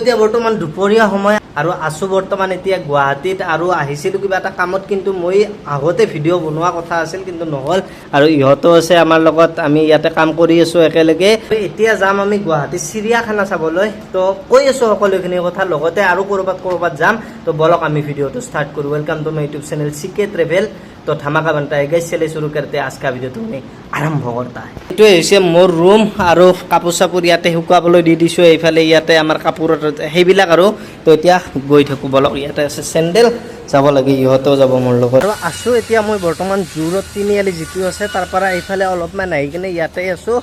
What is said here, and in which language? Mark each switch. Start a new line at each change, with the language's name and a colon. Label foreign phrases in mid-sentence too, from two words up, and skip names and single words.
Assamese: এতিয়া বৰ্তমান দুপৰীয়া সময় আৰু আছো বৰ্তমান এতিয়া গুৱাহাটীত আৰু আহিছিলোঁ কিবা এটা কামত, কিন্তু মই আগতে ভিডিঅ' বনোৱা কথা আছিল কিন্তু নহ'ল। আৰু ইহঁতো আছে আমাৰ লগত, আমি ইয়াতে কাম কৰি আছোঁ একেলগে। এতিয়া যাম আমি গুৱাহাটী চিৰিয়াখানা চাবলৈ, তো কৈ আছোঁ সকলোখিনি কথা, লগতে আৰু ক'ৰবাত যাম। তো বলক আমি ভিডিঅ'টো ষ্টাৰ্ট কৰোঁ।
English: Welcome to my YouTube channel CK Travel.
Hindi: तो धमाका बनता है गाइस, चलिए शुरू करते हैं आज का वीडियो। तुम्हें आरंभ करता है
Assamese: এইটোৱে হৈছে মোৰ ৰুম আৰু কাপোৰ চাপোৰ ইয়াতে শুকুৱাবলৈ দি দিছোঁ। এইফালে ইয়াতে আমাৰ কাপোৰৰ সেইবিলাক আৰু তো এতিয়া গৈ থাকোঁ বলক। ইয়াতে আছে চেণ্ডেল, যাব লাগে, ইহঁতেও যাব মোৰ লগত। আৰু আছোঁ এতিয়া মই বৰ্তমান জোৰত তিনিআলি যিটো আছে তাৰ পৰা এইফালে অলপমান আহি কিনে ইয়াতে আছোঁ।